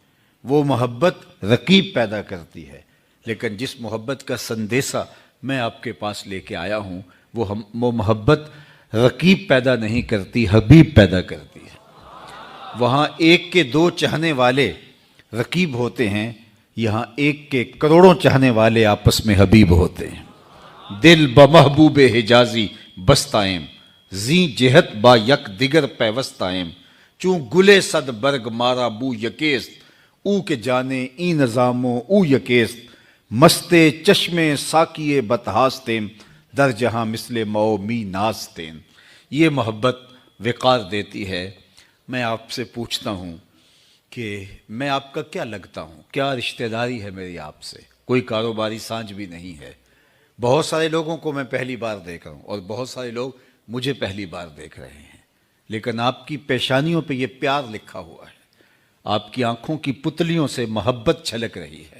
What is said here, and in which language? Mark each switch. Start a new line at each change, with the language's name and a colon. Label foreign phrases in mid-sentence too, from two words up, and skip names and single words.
Urdu: وہ محبت رقیب پیدا کرتی ہے، لیکن جس محبت کا سندیسہ میں آپ کے پاس لے کے آیا ہوں، وہ محبت رقیب پیدا نہیں کرتی، حبیب پیدا کرتی ہے۔ وہاں ایک کے دو چاہنے والے رقیب ہوتے ہیں، یہاں ایک کے کروڑوں چاہنے والے آپس میں حبیب ہوتے ہیں۔
Persian: دل بمحبوب حجازی بستائم، زی جہت با یک دیگر پیوستائم، چون گلے صد برگ مارا بو یکیست، او کے جانے ای نظامو او یکیست، مستے چشمے ساکیے بتہاستیم، در جہاں مثل مو می ناستیم۔
Urdu: یہ محبت وقار دیتی ہے۔ میں آپ سے پوچھتا ہوں کہ میں آپ کا کیا لگتا ہوں، کیا رشتہ داری ہے میری آپ سے؟ کوئی کاروباری سانجھ بھی نہیں ہے۔ بہت سارے لوگوں کو میں پہلی بار دیکھ رہا ہوں اور بہت سارے لوگ مجھے پہلی بار دیکھ رہے ہیں، لیکن آپ کی پیشانیوں پہ یہ پیار لکھا ہوا ہے، آپ کی آنکھوں کی پتلیوں سے محبت چھلک رہی ہے۔